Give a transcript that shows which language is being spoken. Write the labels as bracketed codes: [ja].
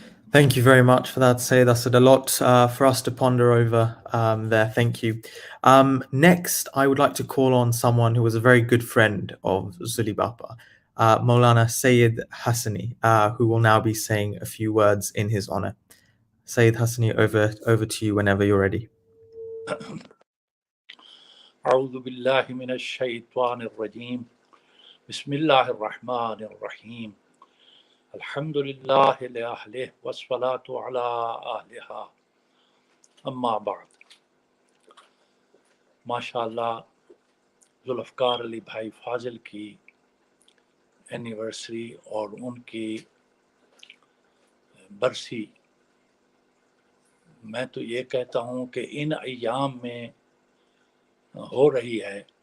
[en] Thank you very much for that, Sayyid. That's a lot for us to ponder over there. Thank you. Next, I would like to call on someone who was a very good friend of Zuli Bapa, Maulana Sayyid Hassani, who will now be saying a few words in his honor. Sayyid Hassani, over to you whenever you're ready. [ar] أعوذ بالله من الشيطان الرجيم بسم الله الرحمن الرحيم الحمد لله لأهله والصلاة على أهلها أما بعد. [ur] ماشاءاللہ ذوالفقار علی بھائی فاضل کی اینیورسری اور ان کی برسی، میں تو یہ کہتا ہوں کہ ان ایام میں ہو رہی ہے